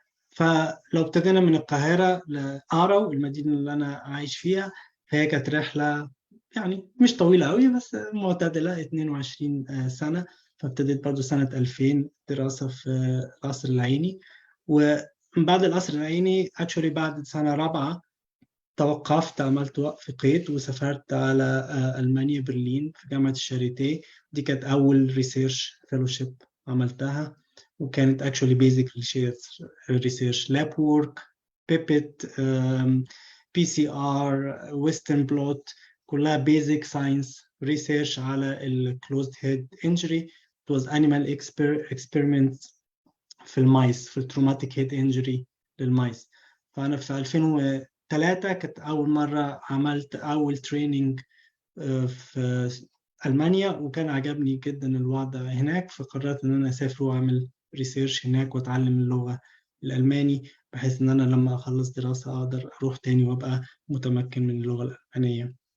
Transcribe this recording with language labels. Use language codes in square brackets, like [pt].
[ar] فلو ابتدينا من القاهرة لآرو، المدينة اللي أنا عايش فيها، فهي كانت رحلة يعني مش طويلة قوي بس معتدلة، 22 سنة. فابتديت برضو سنة 2000 دراسة في القصر العيني، ومن بعد القصر العيني actually بعد سنة رابعة توقفت، عملت وقف قيد وسافرت على ألمانيا برلين في جامعة الشاريتيه. دي كانت أول ريسيرش فيلوشيب عملتها، وكانت actually [en] basic research lab work, pipette, PCR, western blot، [ar] كلها [en] basic science research [ar] على ال closed head injury. [en] It was animal experiments [ar] في المايس، في [en] traumatic head injury [ar] للمايس. فأنا في 2003 كانت أول مرة عملت أول تريننج في ألمانيا، وكان عجبني جدا الوضع هناك، فقررت إن أنا أسافر وأعمل ريسيرش هناك وأتعلم اللغة الألماني، بحيث إن أنا لما أخلص دراسة أقدر أروح تاني وأبقى متمكن من اللغة الألمانية.